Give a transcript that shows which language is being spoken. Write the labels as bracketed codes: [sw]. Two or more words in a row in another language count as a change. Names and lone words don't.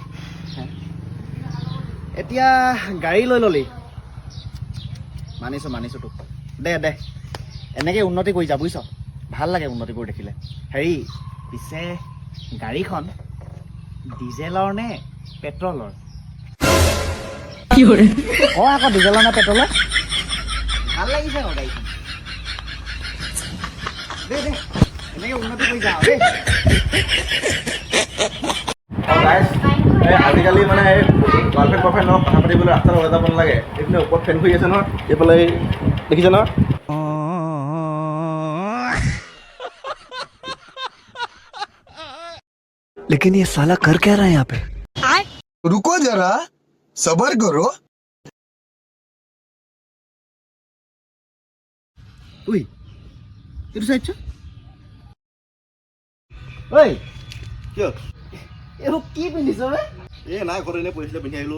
[as] এতিয়া গাড়ী লৈ ল'লি মানিছোঁ তোক দে এনেকৈ উন্নতি কৰি যা বুজিছ ভাল লাগে উন্নতি কৰি দেখিলে হেৰি পিছে গাড়ীখন ডিজেলৰ নে পেট্ৰলৰ আকৌ ডিজেলৰ নে পেট্ৰলৰ ভাল লাগিছে আকৌ গাড়ীখন দে এনেকৈ উন্নতি কৰি যা দেই আজিকালি মানে এই [en] girlfriend boyfriend [as] লগত কথা পাতিবলৈ ৰাস্তাত ওলাই যাব নালাগে এইপিনে ওপৰত ফেন ঘূৰি আছে নহয় এইফালে দেখিছে নহয় [hi] लेकिन ये साला कर क्या रहा है यहाँ पे रुको जरा सबर करो [as] উই এইটো চাইছ ঐ কিয় এইবোৰ কি পিন্ধিছ বে এই নাই ঘৰত এনেই পৰিছিলে পিন্ধি আহিলোঁ